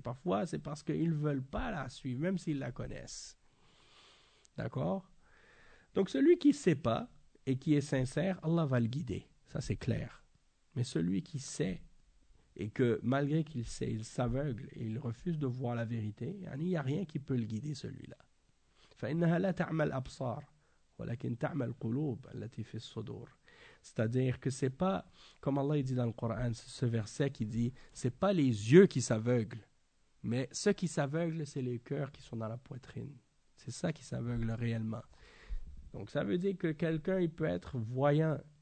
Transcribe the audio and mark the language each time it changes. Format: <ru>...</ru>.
<fr>Parfois, c'est parce qu'ils ne veulent pas la suivre, même s'ils la connaissent. D'accord? Donc, celui qui ne sait pas et qui est sincère, Allah va le guider. Ça, c'est clair. Mais celui qui sait, et que malgré qu'il sait, il s'aveugle et il refuse de voir la vérité, il n'y a rien qui peut le guider, celui-là.</fr> <ar>فإنها لا تعمى الأبصار ولكن تعمى القلوب التي في الصدور.</ar> <fr>C'est-à-dire que c'est pas, comme Allah dit dans le Coran, ce verset qui dit, c'est pas les yeux qui s'aveuglent, mais ceux qui s'aveuglent, c'est les cœurs qui sont dans la poitrine. C'est ça qui s'aveugle réellement. Donc ça veut dire que quelqu'un, il peut être voyant.</fr>